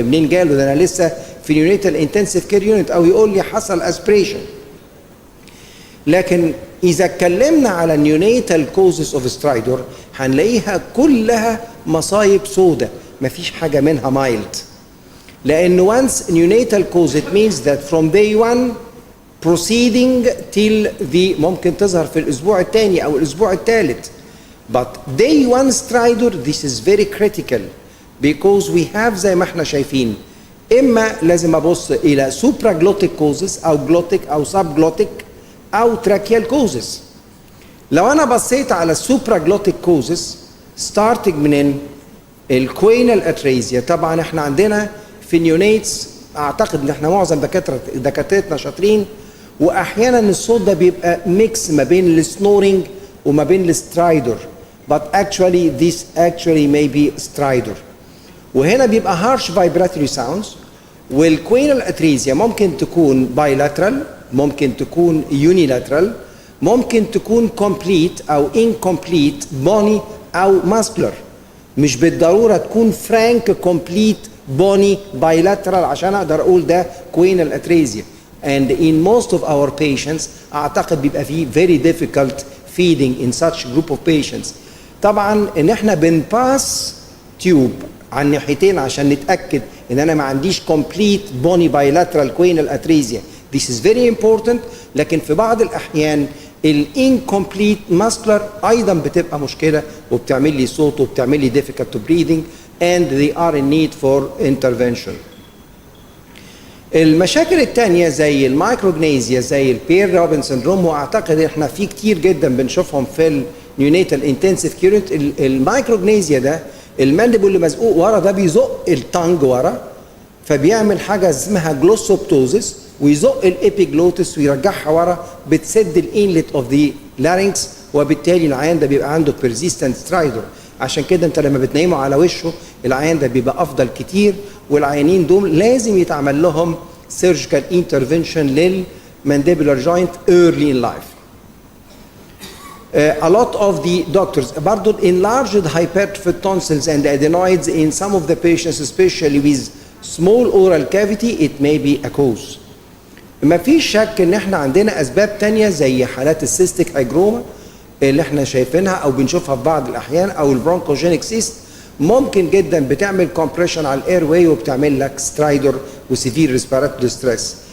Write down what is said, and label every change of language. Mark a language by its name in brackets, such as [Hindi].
[Arabic] منين جاله؟ ده انا لسه في نيونيتال انتنسيف كير يونت. او يقول لي حصل اسبريشن. لكن اذا اتكلمنا على نيونيتال كوزز اوف سترايدر هنلاقيها كلها مصايب سودة، مفيش حاجه منها مايلد. لان [English] once neonatal cause it means that from day one proceeding till the [Arabic] ممكن تظهر في الاسبوع الثاني او الاسبوع الثالث. [English] But day one stridor this is very critical because we have [Arabic] زي ما احنا شايفين اما لازم ابص الى [English] supraglottic causes او glottic او subglottic او tracheal causes. [Arabic] لو انا بصيت على supraglottic causes starting من الكوينال اتريزيا، طبعا احنا عندنا في نيونيتس اعتقد ان احنا معظم دكاترتنا شاطرين واحيانا الصوت ده بيبقى ميكس ما بين السنورنج وما بين السترايدر. [English] but actually this actually may be stridor. [Arabic] وهنا بيبقى [English] harsh vibratory sounds. [Arabic] والكوينال اتريزيا ممكن تكون bilateral، ممكن تكون unilateral، ممكن تكون complete او incomplete bony او muscular. مش بالضروره تكون [English] frank complete bony bilateral [Arabic] عشان اقدر اقول ده كوينال اتريزيا. [English] and in most of our patients [Arabic] اعتقد بيبقى فيه [English] very difficult feeding in such group of patients. [Arabic] طبعا ان احنا بنباس تيوب عن ناحيتين عشان نتاكد ان انا ما عنديش [English] complete bony bilateral quenal atresia. This is very important. [Arabic] لكن في بعض الاحيان الانكمبليت muscular ايضا بتبقى مشكله وبتعمل لي [English] صوت وبتعمل لي difficult to breathing and they are in need for intervention. [Arabic] المشاكل الثانيه زي المايكروجنيزيا زي البير روبن سندروم، واعتقد احنا في كتير جدا بنشوفهم في النيونيتال انتنسيف كيورنت. المايكروجنيزيا ده المانديبل اللي مزقوق ورا ده بيزق التانج ورا فبيعمل حاجه اسمها جلوسوبتوزيس ويزق الابيجلوتس ويرجعها ورا بتسد الانلت اوف ذا لارynx وبالتالي العيان ده بيبقى عنده بيرزيستنت سترايدر. عشان كده انت لما بتنيمه على وشه العيان ده بيبقى افضل كتير. والعيانين دول لازم يتعمل لهم سيرجيكال انترفنشن للمانديبولار جوينت [English] early in life. A lot of the doctors [Arabic] برضو [English] enlarged hypertrophic tonsils and adenoids in some of the patients especially with small oral cavity it may be a cause. [Arabic] ما فيش شك ان احنا عندنا اسباب تانية زي حالات السيستيك هايجروما اللي احنا شايفينها او بنشوفها في بعض الاحيان او البرونكوجينيك سيست ممكن جدا بتعمل كومبريشن على الاير واي وبتعمل لك سترايدر وسيفير ريسبيراتوري ستريس.